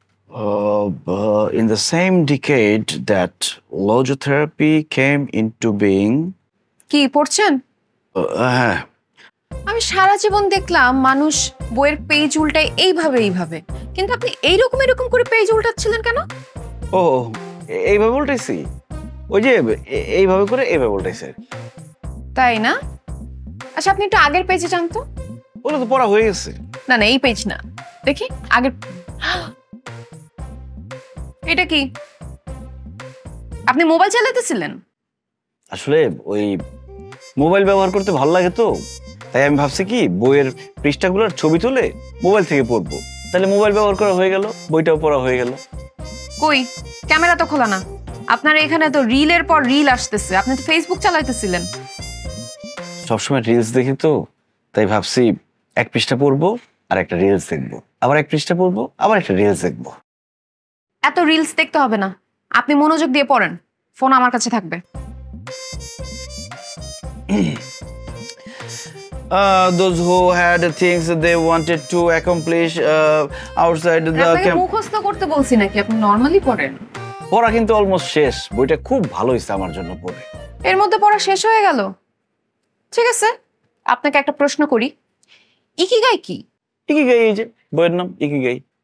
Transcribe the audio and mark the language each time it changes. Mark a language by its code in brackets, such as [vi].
[en] In the same decade that logotherapy came into being. [bn] কি পড়ছেন? হ্যাঁ, আমি সারা জীবন দেখলাম মানুষ বইয়ের পেজ উল্টায় এইভাবে, কিন্তু আপনি এরকম করে পেজ উল্টাচ্ছিলেন কেন? ও এইভাবে উল্টাইছি, ওই যে এইভাবে করে এইভাবে উল্টাইছে। তাই না? আচ্ছা আপনি একটু আগের পেজে যান তো। ওগুলো তো পড়া হয়ে গেছে। না এই পেজ না, দেখি আগের। এটা কি? আপনি মোবাইল চালাতেছিলেন? আসলে ওই মোবাইল ব্যবহার করতে ভালো লাগে তো, তাই আমি ভাবছি কি বইয়ের পৃষ্ঠাগুলোর ছবি তুলে মোবাইল থেকে পড়বো, তাহলে মোবাইল ব্যবহার করা হয়ে গেল, বইটাও পড়া হয়ে গেল। কই ক্যামেরা তো খোলা না, আপনার এখানে তো রিলের পর রিল আসতেছে, আপনি তো ফেসবুক চালাইতেছিলেন। সবসময় রিলস দেখি তো, তাই ভাবছি এক পৃষ্ঠা পড়বো আর একটা রিলস দেখবো, আবার এক পৃষ্ঠা পড়বো আবার একটা রিলস দেখবো। এত রিলস দেখতে হবে না, আপনি মনোযোগ দিয়ে পড়েন, ফোন আমার কাছে থাকবে। [en] Those who had things they wanted to accomplish outside the [bn] আপনাকে মুখস্থ করতে বলছি নাকি, আপনি নরমালি পড়েন। পড়া কিন্তু অলমোস্ট শেষ, বইটা খুব ভালো হয়েছে আমার জন্য পড়ে। এর মধ্যে পড়া শেষ হয়ে গেল? ঠিক আছে, আপনাকে একটা প্রশ্ন করি, ইকিগাই কি? ইকিগাই, এই যে বইয়ের নাম ইকিগাই।